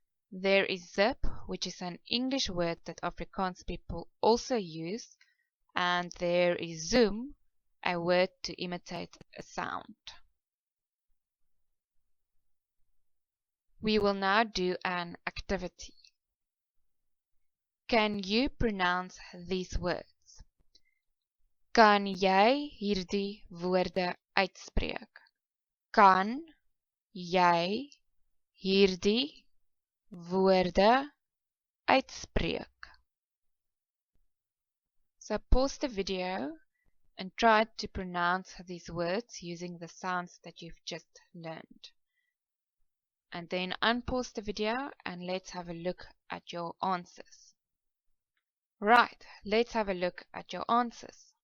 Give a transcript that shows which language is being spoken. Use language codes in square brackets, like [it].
[en] There is zip, which is an English word that Afrikaans people also use, and there is zoom, a word to imitate a sound. We will now do an activity. Can you pronounce these words? [af] Kan jy hierdie woorde uitspreek? Kan jy hierdie woorde uitspreek? [en] So pause the video and try to pronounce these words using the sounds that you've just learned. And then unpause the video and let's have a look at your answers. Right, let's have a look at your answers.